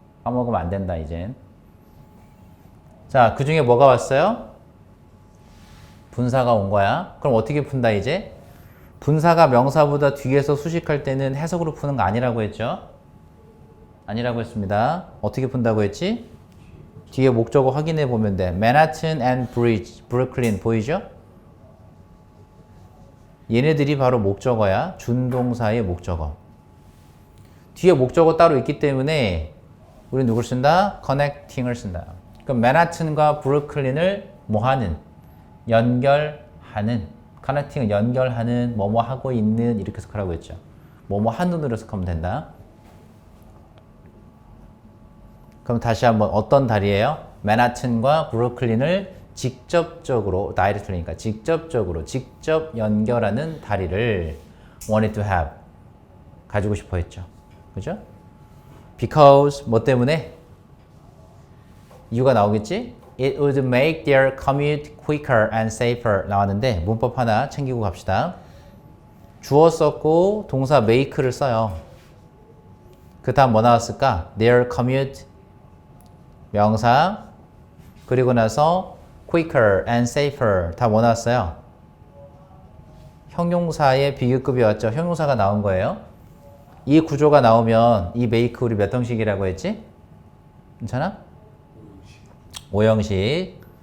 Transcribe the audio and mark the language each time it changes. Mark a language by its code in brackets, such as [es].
[ko] 까먹으면 안 된다 이젠. 자, 그 중에 뭐가 왔어요? 분사가 온 거야. 그럼 어떻게 푼다 이제? 분사가 명사보다 뒤에서 수식할 때는 해석으로 푸는 거 아니라고 했죠? 아니라고 했습니다. 어떻게 푼다고 했지? 뒤에 목적어 확인해 보면 돼. Manhattan and Bridge, Brooklyn 보이죠? 얘네들이 바로 목적어야. 준동사의 목적어. 뒤에 목적어 따로 있기 때문에 우리 누굴 쓴다? connecting을 쓴다. 그럼 맨하튼과 브루클린을 뭐 하는? 연결하는. connecting은 연결하는, 뭐뭐 하고 있는 이렇게 해석하라고 했죠. 뭐뭐 하는으로 해석하면 된다. 그럼 다시 한번 어떤 다리예요? 맨하튼과 브루클린을 직접적으로, directly니까 직접 연결하는 다리를 [en] wanted to have, [ko] 가지고 싶어 했죠. 그죠? [en] Because [ko] 뭐 때문에? 이유가 나오겠지? [en] It would make their commute quicker and safer [ko] 나왔는데 문법 하나 챙기고 갑시다. 주어 썼고 동사 make를 써요. 그 다음 뭐 나왔을까? [en] Their commute [ko] 명사, 그리고 나서 [en] quicker and safer [ko] 다 뭐 나왔어요? 형용사의 비교급이 왔죠. 형용사가 나온 거예요. 이 구조가 나오면 이 make 우리 몇 형식이라고 했지? 괜찮아? 5형식.